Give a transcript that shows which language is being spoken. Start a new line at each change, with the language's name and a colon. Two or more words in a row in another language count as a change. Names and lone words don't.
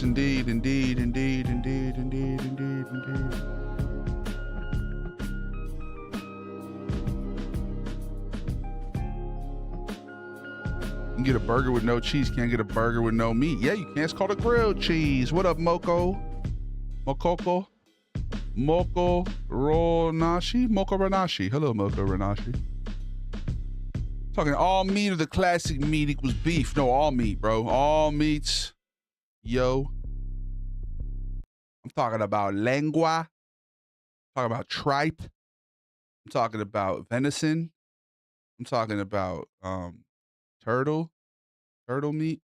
English: Indeed. You can get a burger with no cheese, can't get a burger with no meat. Yeah, you can. It's called a grilled cheese. What up, Moko? Mokoko? Moko Ronashi? Moko Ranashi. Hello, Moko Ranashi. Talking all meat or the classic meat equals beef. No, all meat, bro. All meats. Yo. I'm talking about lengua. I'm talking about tripe. I'm talking about venison. I'm talking about turtle meat.